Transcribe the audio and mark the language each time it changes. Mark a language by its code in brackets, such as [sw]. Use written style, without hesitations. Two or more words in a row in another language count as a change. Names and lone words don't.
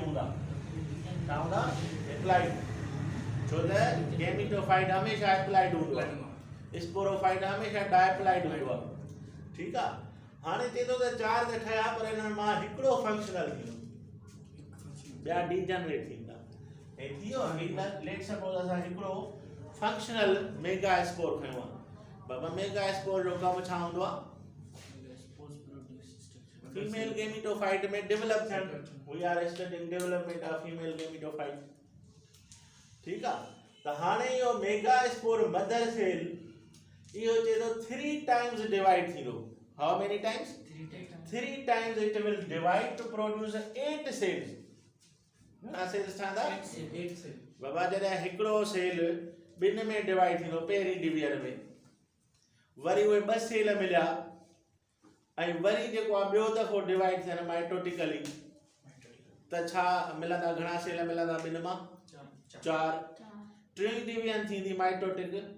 [sd] हूंदा छा हूंदा हेप्लाइड छो त गेमिटोफाइट हमेशह हेप्लाइड हूंदो आहे स्पोरोफाइट हमेशह डायप्लाइड हूंदो आहे ठीकु आहे हाणे चए थो त चार त ठहिया पर हिननि मां हिकिड़ो फंक्शनल थींदो ॿिया डीजनरेट थींदा ऐं थी वियो [en] let suppose [sd] असां हिकिड़ो [en] functional megaspore [sd] खयो आहे बाबा मेगास्पोर जो कमु छा हूंदो आहे [en] female gametophyte [sd] में डेवलप थियणु [en] we are studying development of female gametophyte [sd] ठीकु आहे त हाणे इहो [en] megaspore mother cell [sd] इहो चए थो 3 टाइम्स डिवाइड थींदो [en] how many times 3 times it will divide to produce 8 cells [sd] घणा सेल्स ठहंदा 8 सेल बाबा जॾहिं हिकिड़ो सेल ॿिनि में डिवाइड थींदो पहिरीं डिवीजन में वरी उहे 2 सेल मिलिया ऐं वरी जेको आहे ॿियो दफ़ो डिवाइड थियनि माइटोटिकली त छा मिलंदा घणा सेल मिलंदा ॿिनि मां 4 टी डिवीजन थींदी माइटोटिक